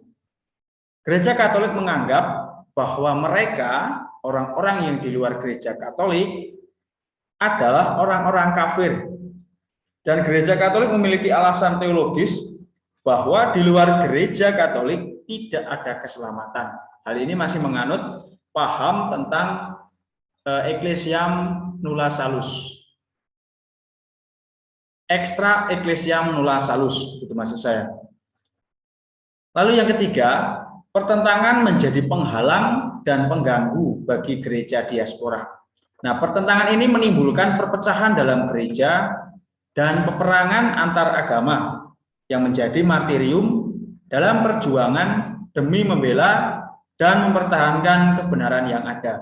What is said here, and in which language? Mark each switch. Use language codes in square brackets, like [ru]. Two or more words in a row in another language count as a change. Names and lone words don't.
[id] Gereja Katolik menganggap bahwa mereka, orang-orang yang di luar gereja Katolik, adalah orang-orang kafir. Dan gereja Katolik memiliki alasan teologis bahwa di luar gereja Katolik tidak ada keselamatan. Hal ini masih menganut paham tentang [la] Ecclesiam nulla salus. Extra Ecclesiam nulla salus, [id] itu maksud saya. Lalu yang ketiga, pertentangan menjadi penghalang dan pengganggu bagi gereja diaspora. Nah, pertentangan ini menimbulkan perpecahan dalam gereja dan peperangan antar agama yang menjadi martirium dalam perjuangan demi membela dan mempertahankan kebenaran yang ada.